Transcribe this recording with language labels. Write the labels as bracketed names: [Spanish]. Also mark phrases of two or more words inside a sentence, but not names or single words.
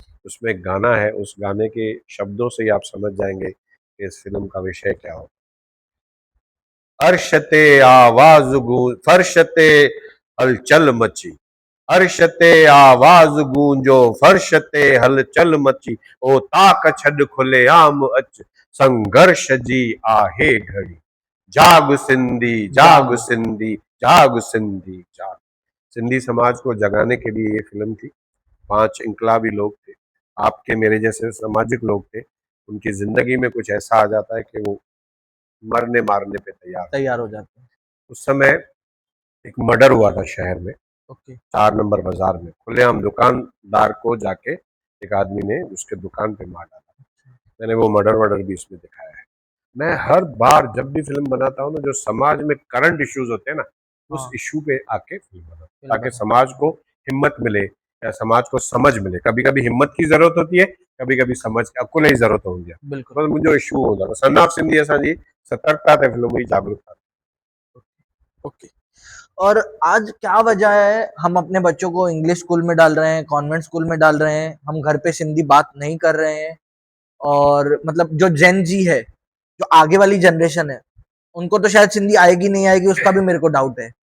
[Hindi] उसमें एक गाना है, उस गाने के शब्दों से ही आप समझ जाएंगे कि इस फिल्म का विषय क्या हो। [Sindhi] अर्शते आवाज गूंज, फर्शते हलचल मची, अर्शते आवाज गूंजो, फर्शते हलचल मची, ओ ताक छड खुले आम अच, संघर्ष जी आहे घड़ी, जाग सिंधी, जाग जाग। सिंधी, जाग सिंधी, जाग। [Hindi] सिंधी समाज को जगाने के लिए ये फिल्म थी। 5 इनकलाबी लोग थे, आपके मेरे जैसे सामाजिक लोग थे, उनकी जिंदगी में कुछ ऐसा आ जाता है कि वो मरने मारने पे तैयार। तैयार हो जाते हैं। उस समय एक मर्डर हुआ था शहर में, ओके। 4 नंबर बाजार में, खुलेआम दुकानदार को जाके एक आदमी ने उसके दुकान पे मार डाला। मैंने वो मर्डर वर्डर भी इसमें दिखाया है। मैं हर बार जब भी फिल्म बनाता हूँ ना, जो समाज में [English] current issues [Hindi] होते हैं ना, उस हाँ इश्यू पे आके फिल्म बनाता हूँ, फिल्म ताकि बना। समाज को हिम्मत मिले या समाज को समझ मिले। कभी कभी हिम्मत की जरूरत होती है, कभी कभी समझ की अकुल जी जरूरत होती है। बिल्कुल। [Sindhi] बस मुंहिंजो इशू हूंदो आहे सन ऑफ सिंधी असांजी सतर्कता ते फिल्म हुई, जागरूकता। [Hindi] ओके। और आज क्या वजह है हम अपने बच्चों को [English] English school [Hindi] में डाल रहे हैं, [English] convent school [Hindi] में डाल रहे हैं, हम घर पे सिंधी बात नहीं कर रहे हैं? और मतलब जो [English] Gen Z [Hindi] है, जो आगे वाली जनरेशन है, उनको तो शायद सिंधी आएगी नहीं आएगी, उसका भी मेरे को डाउट है।